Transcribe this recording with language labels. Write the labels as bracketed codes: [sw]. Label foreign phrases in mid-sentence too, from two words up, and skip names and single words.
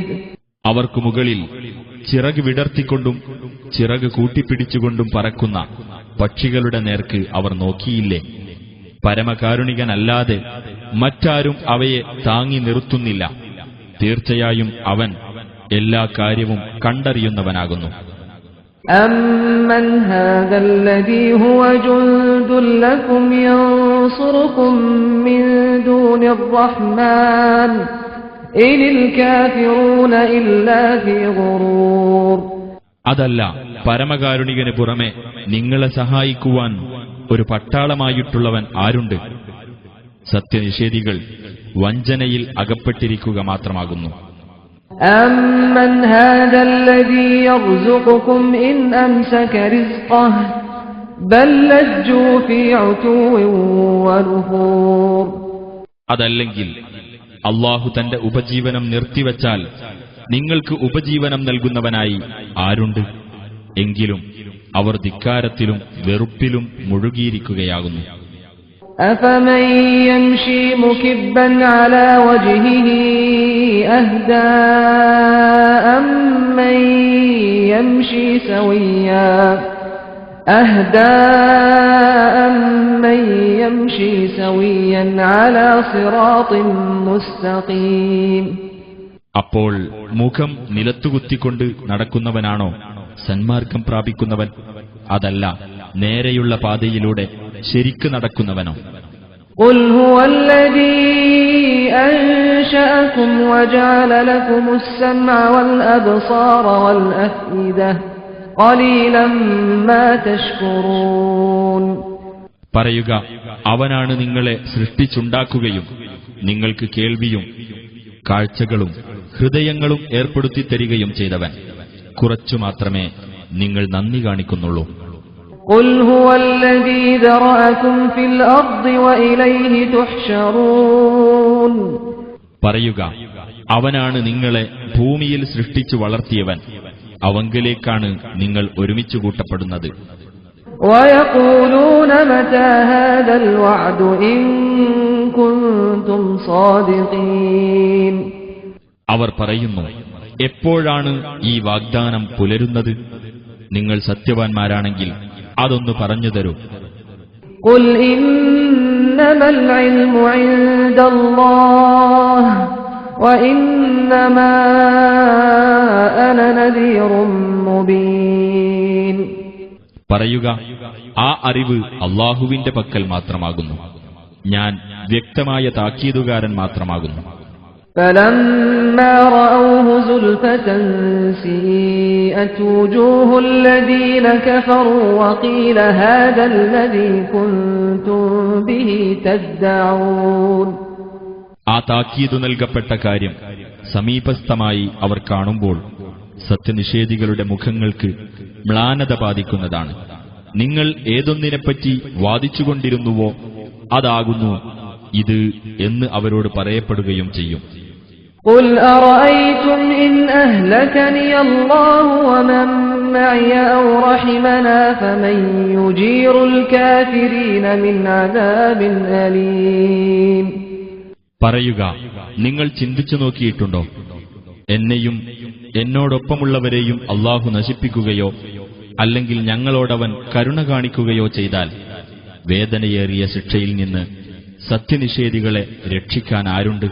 [ml] അവർക്ക് മുകളിൽ ചിറക് വിടർത്തിക്കൊണ്ടും ചിറക് കൂട്ടിപ്പിടിച്ചുകൊണ്ടും പറക്കുന്ന പക്ഷികളുടെ നേർക്ക് അവർ നോക്കിയില്ലേ? പരമകാരുണികനല്ലാതെ മറ്റാരും അവയെ താങ്ങി നിർത്തുന്നില്ല. തീർച്ചയായും അവൻ എല്ലാ കാര്യവും കണ്ടറിയുന്നവനാകുന്നു. [ar] أَمَّنْ هَذَا الَّذِي هُوَ جُندٌ لَّكُمْ يَنصُرُكُم مِّن دُونِ الرَّحْمَنِ إِنِ الْكَافِرُونَ إِلَّا فِي غُرُورٍ. [ml] അതല്ല, പരമകാരുണികന് പുറമെ നിങ്ങളെ സഹായിക്കുവാൻ ഒരു പട്ടാളമായിട്ടുള്ളവൻ ആരുണ്ട്? സത്യനിഷേധികൾ വഞ്ചനയിൽ അകപ്പെട്ടിരിക്കുക മാത്രമാകുന്നു. [ar] أَمَّنْ هَذَا الَّذِي يَرْزُقُكُمْ إِنْ أَمْسَكَ رِزْقَهُ بَل لَّجُّوا فِي عُتُوٍّ وَنُفُورٍ. [ml] അതല്ലെങ്കിൽ അല്ലാഹു തന്റെ ഉപജീവനം നിർത്തിവച്ചാൽ നിങ്ങൾക്ക് ഉപജീവനം നൽകുന്നവനായി ആരുണ്ട്? എങ്കിലും അവർ ധിക്കാരത്തിലും വെറുപ്പിലും മുഴുകിയിരിക്കുകയാകുന്നു. [ar] أَفَمَن يَمْشِي مُكِبًّا عَلَى وَجْهِهِ أَهْدَىٰ أَمَّن يَمْشِي سَوِيًّا عَلَى صِرَاطٍ مُّسْتَقِيمٍ. [ml] അപ്പോൾ മുഖം നിലത്തുകുത്തിക്കൊണ്ട് നടക്കുന്നവനാണോ സന്മാർഗം പ്രാപിക്കുന്നവൻ? അതല്ല, നേരെയുള്ള പാതയിലൂടെ ശരിക്ക് നടക്കുന്നവനോ? [ar] قُلْ هُوَ الَّذِي أَنشَأَكُمْ وَجَعَلَ لَكُمُ السَّمْعَ وَالْأَبْصَارَ وَالْأَفْئِدَةَ قَلِيلًا مَا تَشْكُرُونَ. [ml] പറയുക, അവനാണ് നിങ്ങളെ സൃഷ്ടിച്ചുണ്ടാക്കുകയും നിങ്ങൾക്ക് കേൾവിയും കാഴ്ചകളും ഹൃദയങ്ങളും ഏർപ്പെടുത്തി തരികയും ചെയ്തവൻ. കുറച്ചു മാത്രമേ നിങ്ങൾ നന്ദി കാണിക്കുന്നുള്ളൂ. [ar] قُلْ هُوَ الَّذِي ذَرَأَكُمْ فِي الْأَرْضِ وَإِلَيْهِ تُحْشَرُونَ. [ml] പറയുക, അവനാണ് നിങ്ങളെ ഭൂമിയിൽ സൃഷ്ടിച്ചു വളർത്തിയവൻ, അവങ്കലേക്കാണ് നിങ്ങൾ ഒരുമിച്ചു കൂട്ടപ്പെടുന്നത്. [ar] وَيَقُولُونَ مَتَى هَذَا الْوَعْدُ إِن كُنتُمْ صَادِقِينَ. [ml] അവർ പറയുന്നു, എപ്പോഴാണ് ഈ വാഗ്ദാനം പുലരുന്നത്? നിങ്ങൾ സത്യവാൻമാരാണെങ്കിൽ അതൊന്നു പറഞ്ഞു തരൂ. [ar] قُلْ إِنَّمَا الْعِلْمُ عِندَ اللَّهِ وَإِنَّمَا أَنَا نَذِيرٌ مُبِينٌ. [ml] പറയുക, ആ അറിവ് അല്ലാഹുവിന്റെ പക്കൽ മാത്രമാകുന്നു, ഞാൻ വ്യക്തമായ താക്കീതുകാരൻ മാത്രമാകുന്നു. [ar] فَلَمَّا رَأَوْهُ زُلْفَةً سِيئَتْ وُجُوهُ الَّذِينَ كَفَرُوا وَقِيلَ هَذَا الَّذِي كُنتُم بِهِ تَدَّعُونَ. [ml] ആ താക്കീതു നൽകപ്പെട്ട കാര്യം സമീപസ്ഥമായി അവർ കാണുമ്പോൾ സത്യനിഷേധികളുടെ മുഖങ്ങൾക്ക് മ്ലാനത ബാധിക്കുന്നതാണ്. നിങ്ങൾ ഏതൊന്നിനെപ്പറ്റി വാദിച്ചുകൊണ്ടിരുന്നുവോ അതാകുന്നു ഇത് എന്ന് അവരോട് പറയപ്പെടുകയും ചെയ്യും. [ar] قُلْ أَرَأَيْتُمْ إِنْ أَهْلَكَنِيَ اللَّهُ وَمَن مَّعِيَ أَوْ رَحِمَنَا فَمَن يُجِيرُ الْكَافِرِينَ مِنْ عَذَابٍ أَلِيمٍ. [ml] പറയുക, നിങ്ങൾ ചിന്തിച്ചു നോക്കിയിട്ടുണ്ടോ, എന്നെയും എന്നോടൊപ്പമുള്ളവരെയും അല്ലാഹു നശിപ്പിക്കുകയോ അല്ലെങ്കിൽ ഞങ്ങളോടവൻ കരുണ കാണിക്കുകയോ ചെയ്താൽ വേദനയേറിയ ശിക്ഷയിൽ നിന്ന് സത്യനിഷേധികളെ രക്ഷിക്കാൻ ആരുണ്ട്?